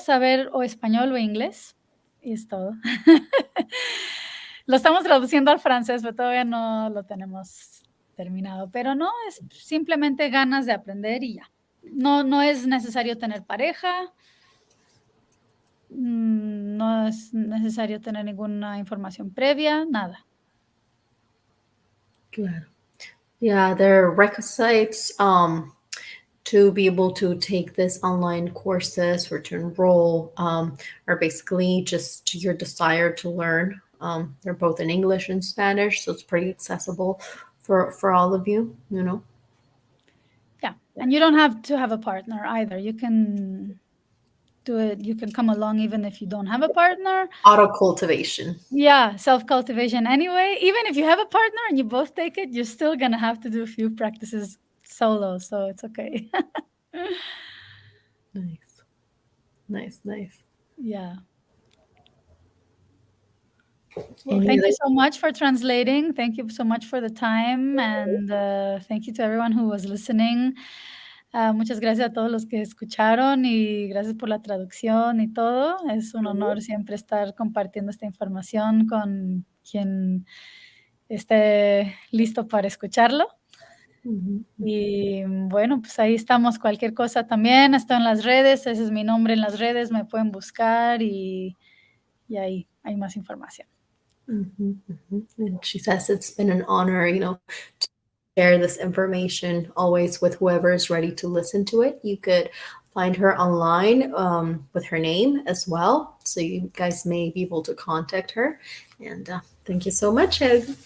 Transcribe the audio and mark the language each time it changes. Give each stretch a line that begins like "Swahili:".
Spanish: Saber o español o inglés, y es todo. Lo estamos traduciendo al francés, pero todavía no lo tenemos terminado. Pero no, es simplemente ganas de aprender y ya. No es necesario tener pareja, no es necesario tener ninguna información previa, nada. Claro.
English: Yeah, there are requisites to be able to take this online courses or to enroll are basically just your desire to learn. They're both in English and Spanish, so it's pretty accessible for all of you, Yeah, and you don't have to have a partner either. You can do it. You can come along even if you don't have a partner. Auto cultivation. Yeah, self-cultivation anyway. Even if you have a partner and you both take it, you're still gonna have to do a few practices solo, so it's okay. Nice. Yeah. Well, thank you so much for translating. Thank you so much for the time, and thank you to everyone who was listening.
Spanish: Muchas gracias a todos los que escucharon y gracias por la traducción y todo. Es un honor siempre estar compartiendo esta información con quien esté listo para escucharlo. Y bueno, pues ahí estamos. Cualquier cosa también, estoy en las redes, ese es mi nombre en las redes, me pueden buscar y ahí hay más información.
English: And she says it's been an honor, to share this information always with whoever is ready to listen to it. You could find her online with her name as well, so you guys may be able to contact her. And thank you so much, Ed.